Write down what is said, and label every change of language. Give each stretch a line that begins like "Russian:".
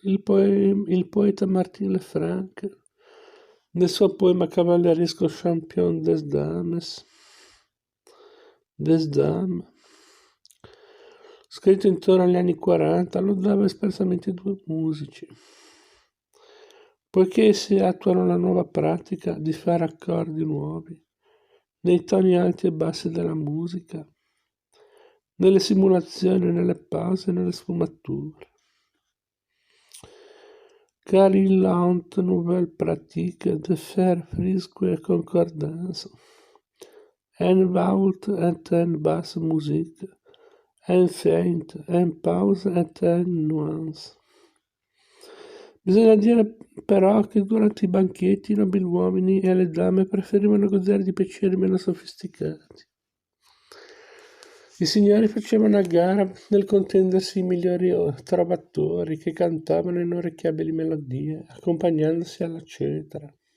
Italian: Il poeta Martin Lefranc, nel suo poema cavalleresco Champion des Dames, scritto intorno agli anni 40, lodava espressamente due musici, poiché essi attuano la nuova pratica di fare accordi nuovi nei toni alti e bassi della musica, nelle simulazioni, nelle pause, nelle sfumature.
French: Car il l'ont nouvelle pratique de faire frisque concordance, en vault et en basse musique, en feinte, en pause et en nuance.
Italian: Bisogna dire però che durante i banchetti i nobiluomini e le dame preferivano godere di piaceri meno sofisticati. I signori facevano a gara nel contendersi i migliori trovatori che cantavano inorecchiabili melodie, accompagnandosi alla cetera.